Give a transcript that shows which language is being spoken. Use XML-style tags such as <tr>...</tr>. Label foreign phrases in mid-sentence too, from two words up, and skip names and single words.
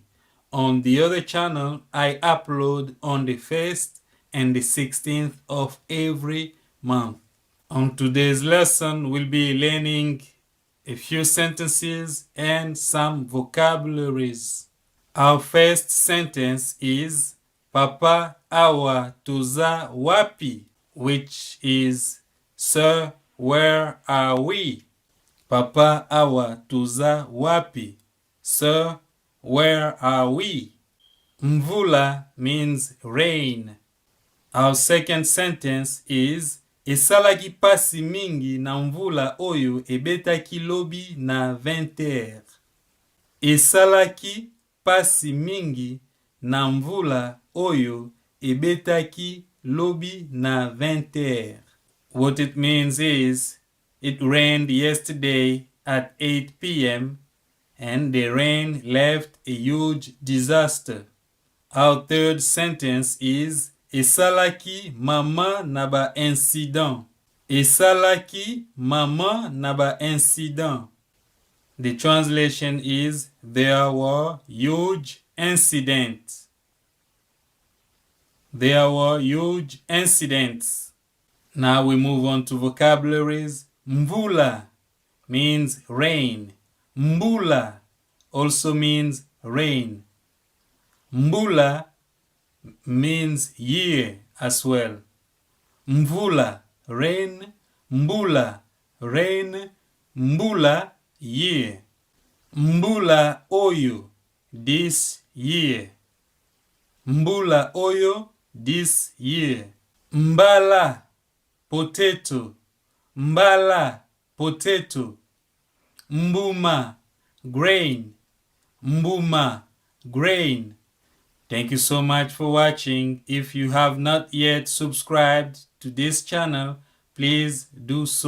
<en>On the other channel, I upload on the 1st and the 16th of every month. On today's lesson, we'll be learning a few sentences and some vocabularies. Our first sentence is</en> <ln>Papa awa toza wapi,</ln> <en>which is Sir, where are we?</en> <ln>Papa awa toza wapi.</ln> <en>Sir, where are we? Mvula means rain. Our second sentence is</en> <ln>Esalaki pasi mingi na mvula oyo ebetaki lobi na 20 heure. Esalaki pasi mingi na mvula oyo ebetaki lobi na 20 heure.</ln> <en>What it means is, it rained yesterday at 8 p.m. and the rain left a huge disaster. Our third sentence is</en> <ln>Esalaki maman na ba incident. Esalaki maman na ba incident.</ln> <en>The translation is, there were huge incidents. There were huge incidents. Now we move on to vocabularies. Mvula means rain. Mbula also means rain. Mbula means year as well. Mvula Rain, Mbula Rain, Mbula Year.</en> <ln>Mbula oyo,</ln> <en>this year.</en> <ln>Mbula oyo,</ln> <en>this year. Mbala Potato, Mbala Potato. Mbuma Grain, Mbuma Grain. Thank you so much for watching. If you have not yet subscribed to this channel, please do so.</en>